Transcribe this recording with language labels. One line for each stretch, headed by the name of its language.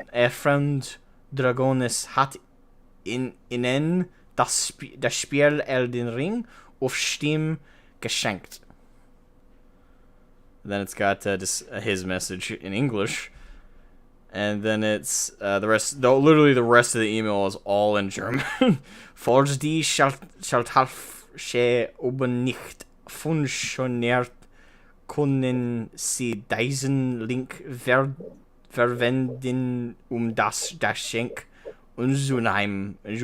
German: Freund Dragonis hat Ihnen das Spiel Elden Ring auf Steam geschenkt.
English: Then it's got his message in English, and then it's the rest. Literally, the rest of the email is all in German.
German: Falls die Schalthalsche oben nicht funktioniert, können Sie diesen Link verwenden, das Geschenk umzunehmen.